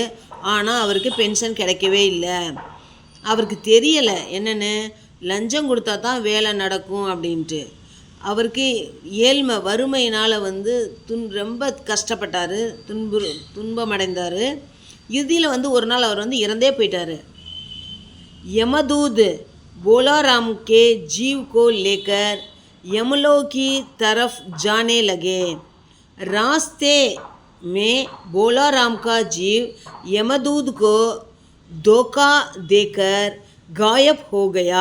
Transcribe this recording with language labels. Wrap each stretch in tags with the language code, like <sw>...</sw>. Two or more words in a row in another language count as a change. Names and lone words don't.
<ta>ஆனால் அவருக்கு பென்ஷன் கிடைக்கவே இல்லை. அவருக்கு தெரியலை என்னென்னு, லஞ்சம் கொடுத்தா தான் வேலை நடக்கும் அப்படின்ட்டு. அவருக்கு ஏழ்மை, வறுமையினால் வந்து ரொம்ப கஷ்டப்பட்டார், துன்பமடைந்தார். இறுதியில் வந்து ஒரு நாள் அவர் வந்து இறந்தே போயிட்டார்.</ta> <hi>यमदूत बोलाराम के जीव को लेकर यमलोक की तरफ जाने लगे। रास्ते में बोलाराम का जीव यमदूत को धोखा देकर गायब हो गया।</hi>